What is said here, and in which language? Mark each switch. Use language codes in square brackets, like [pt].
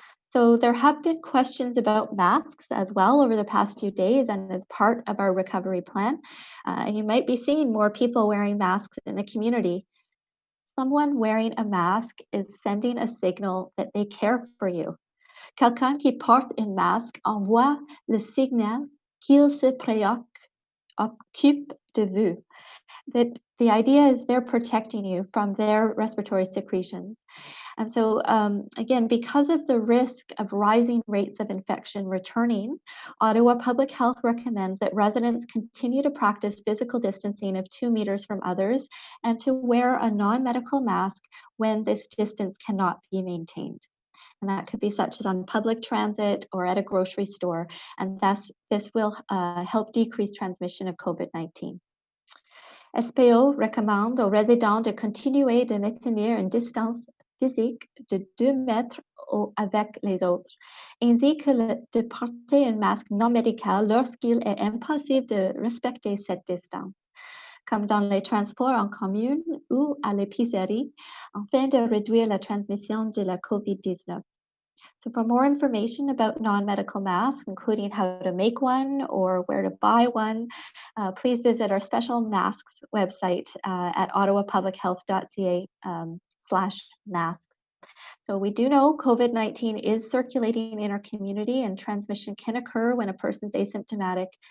[en] So there have been questions about masks as well over the past few days and as part of our recovery plan. You might be seeing more people wearing masks in the community. Someone wearing a mask is sending a signal that they care for you. [fr] Quelqu'un qui porte un masque envoie le signal qu'il se préoccupe de vous. [en] the idea is they're protecting you from their respiratory secretions. And so, again, because of the risk of rising rates of infection returning, Ottawa Public Health recommends that residents continue to practice physical distancing of 2 meters from others and to wear a non-medical mask when this distance cannot be maintained. And that could be such as on public transit or at a grocery store. And thus, this will help decrease transmission of COVID-19. [fr] SPO recommande aux résidents de continuer de maintenir une distance physique de 2 mètres avec les autres, ainsi que de porter un masque non médical lorsqu'il est impossible de respecter cette distance, comme dans les transports en commun ou à l'épicerie, afin de réduire la transmission de la COVID-19. [en] So for more information about non-medical masks, including how to make one or where to buy one, please visit our special masks website at ottawapublichealth.ca/masks. So we do know COVID-19 is circulating in our community and transmission can occur when a person's asymptomatic.